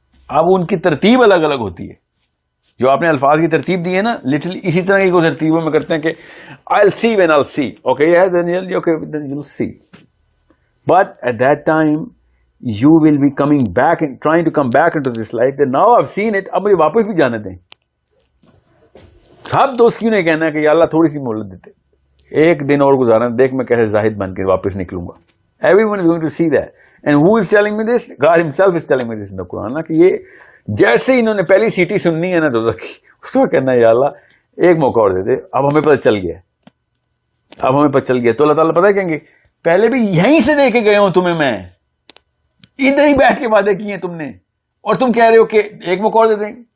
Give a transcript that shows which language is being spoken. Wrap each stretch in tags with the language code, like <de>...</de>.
<ur>اب ان کی ترتیب الگ الگ ہوتی ہے, جو آپ نے الفاظ کی ترتیب دی ہے نا, لٹرلی اسی طرح کی کوئی ترتیبوں میں کرتے ہیں کہ</ur> <en>I'll see when I'll see, okay yeah then you'll see, but at that time you will be coming back and trying to come back into this life that now I've seen it,</en> <ur>اب مجھے واپس بھی جانے دیں. سب دوست کیوں نہیں کہنا ہے کہ یا اللہ تھوڑی سی مہلت دیتے, ایک دن اور گزارا, دیکھ میں کیسے زاہد بن کے واپس نکلوں گا.</ur> <en>Everyone is going to see that. And who is telling me this? God himself is telling me this in the Quran.</en> <ur>کہ یہ جیسے انہوں نے پہلی سیٹی سننی ہے نا دوزخ کی, اس کو کہنا ہے یا اللہ ایک موقع اور دے دے, اب ہمیں پتہ چل گیا, اب ہمیں پتہ چل گیا. تو اللہ تعالیٰ پتہ کہیں گے پہلے بھی یہیں سے دے کے گئے ہوں تمہیں, میں ادھر ہی بیٹھ کے وعدے کیے ہیں تم نے, اور تم کہہ رہے ہو کہ ایک موقع اور دے دیں.</ur>